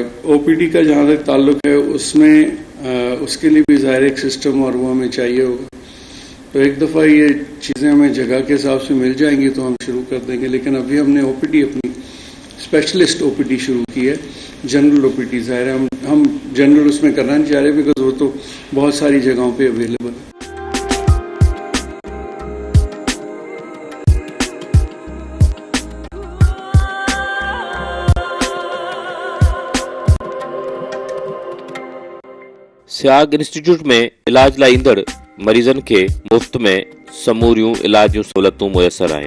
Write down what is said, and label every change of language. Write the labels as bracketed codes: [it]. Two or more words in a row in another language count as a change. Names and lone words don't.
[ur] او پی ڈی کا جہاں تک تعلق ہے اس میں اس کے لیے بھی ظاہر ایک سسٹم اور وہ ہمیں چاہیے ہوگا، تو ایک دفعہ یہ چیزیں ہمیں جگہ کے حساب سے مل جائیں گی تو ہم شروع کر دیں گے، لیکن ابھی ہم نے او پی ڈی اپنی [en] specialist OPD [ur] شروع کی ہے، [en] general OPD [ur] ظاہر ہے ہم جنرل اس میں کرنا نہیں چاہ رہے بیکاز وہ تو بہت ساری جگہوں پہ اویلیبل ہے۔ [sd] سیاگ انسٹیट्यूट में इलाज लाइ ईंदड़ मरीज़नि खे मुफ़्त में समूरियूं इलाज जूं सहूलियतूं मुयसर आहिनि।